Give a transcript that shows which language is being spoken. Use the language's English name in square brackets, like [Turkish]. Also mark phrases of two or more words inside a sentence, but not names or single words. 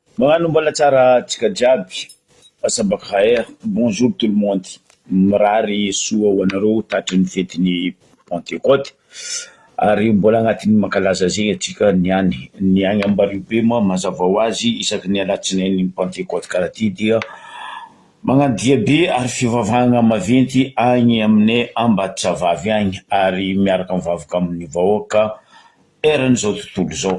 [Malagasy] Magnano mbola tsara tsika jiaby. Asabakhair, [French] bonjour tout le monde. [Malagasy] Mirary soa ho anareo tatry ny fetiny Pentecôte. Ary mbola agnatin'ny mankalaza zegny atsika niany Ambaribe moa mazava ho azy isaky ny alatsinainy Pentecôte karaha ty dia magnano diabe ary fivavahagna maventy agny aminay Ambatosavavy agny ary miaraka mivavaka amin'ny vahoaka eran'izao tontolo zao.